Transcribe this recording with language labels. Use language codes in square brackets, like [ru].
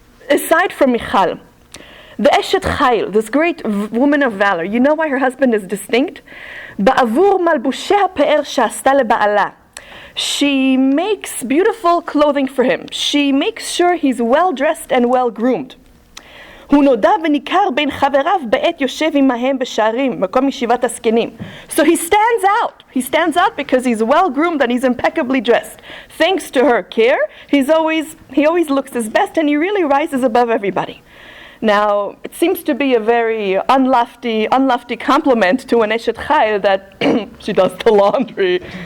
[en] Aside from Michal, the Eshet Chayil, this great woman of valor, you know why her husband is distinct? [he] Ba'avur malbushei ha'pe'er she'asta leba'ala. [en] She makes beautiful clothing for him. She makes sure he's well dressed and well groomed. [he] הוא נודע וניכר בין חבריו בעת יושב עמהם בשערים, מקום ישיבת הזקנים. [en] So he stands out. He stands out because he's well groomed and he's impeccably dressed. Thanks to her care, he always looks his best and he really rises above everybody. Now, it seems to be a very unlofty compliment to an Eshet Chayil that she does the laundry.